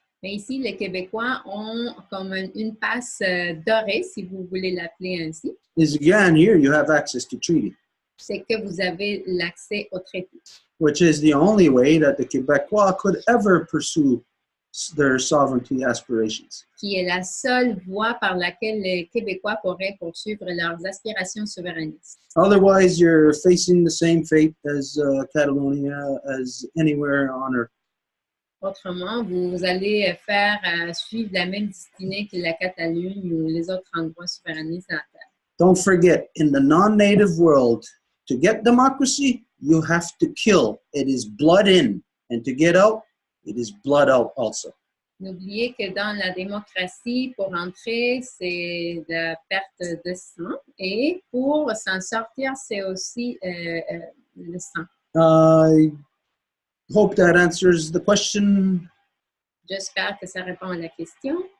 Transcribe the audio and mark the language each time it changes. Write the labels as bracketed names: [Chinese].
[French] Mais ici, les Québécois ont comme une passe dorée, si vous voulez l'appeler ainsi. [English] Is again, here you have access to treaty, [French] C'est que vous avez l'accès au traité. [English] which is the only way that the Quebecois could ever pursue their sovereignty aspirations. [French] Qui est la seule voie par laquelle les Québécois pourraient poursuivre leurs aspirations souverainistes. [English] Otherwise, you're facing the same fate as Catalonia, as anywhere on earth. [French] Autrement, vous allez faire suivre la même destinée que la Catalogne ou les autres endroits souverainistes dans la Terre. [English] Don't forget, in the non-native world, to get democracy, you have to kill. It is blood in. And to get out, it is blood out also. [French] N'oubliez que dans la démocratie, pour entrer, c'est de la perte de sang. Et pour s'en sortir, c'est aussi le sang. [English] I hope that answers the question. [French] J'espère que ça répond à la question.